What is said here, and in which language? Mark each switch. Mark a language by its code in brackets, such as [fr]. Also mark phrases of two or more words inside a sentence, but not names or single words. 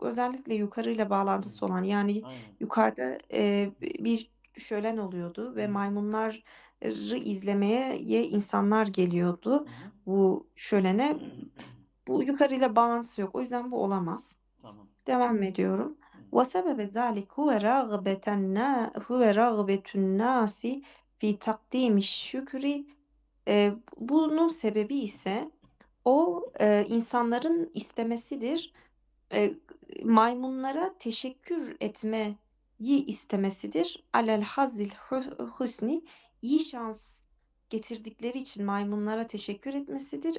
[tr] Özellikle yukarıyla bağlantısı olan yani Aynen. yukarıda bir şölen oluyordu ve Hı. maymunları izlemeye insanlar geliyordu Hı hı. bu şölene. Bu yukarıyla bağlantısı yok. O yüzden bu olamaz. Tamam. Devam ediyorum. Hı. [ar] وَسَبَبَ ذَٰلِكَ هُوَ رَغْبَةُ النَّاسِ فِي تَقْدِيمِ الشُّكْرِ [tr] Bunun sebebi ise o insanların istemesidir. E, maymunlara teşekkür etmeyi istemesidir. [ar] على الحظ الحسن [tr] iyi şans getirdikleri için maymunlara teşekkür etmesidir.